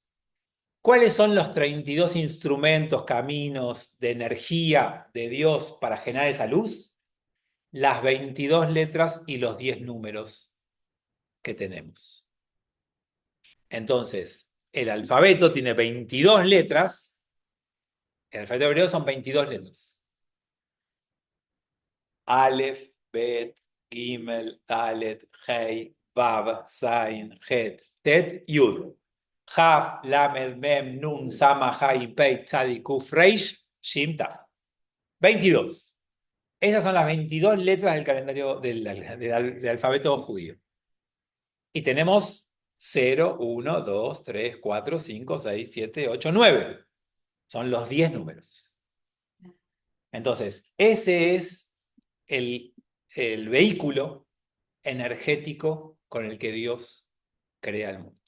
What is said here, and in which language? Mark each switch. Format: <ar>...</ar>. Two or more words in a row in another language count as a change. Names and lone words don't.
<es>¿Cuáles son los 32 instrumentos, caminos de energía de Dios para generar esa luz? Las 22 letras y los 10 números que tenemos. Entonces, el alfabeto tiene 22 letras. El alfabeto hebreo son 22 letras. Aleph, Bet, Gimel, Dalet, Hei, Vav, Zain, Het, Tet, Yud. Jaf, Lamed, Mem, Nun, Sama, Hai, Pei, Tzadi, Kuf, Reish, Shim, Taf. 22. Esas son las 22 letras del calendario del alfabeto judío. Y tenemos 0, 1, 2, 3, 4, 5, 6, 7, 8, 9. Son los 10 números. Entonces, ese es el vehículo energético con el que Dios crea el mundo.</es>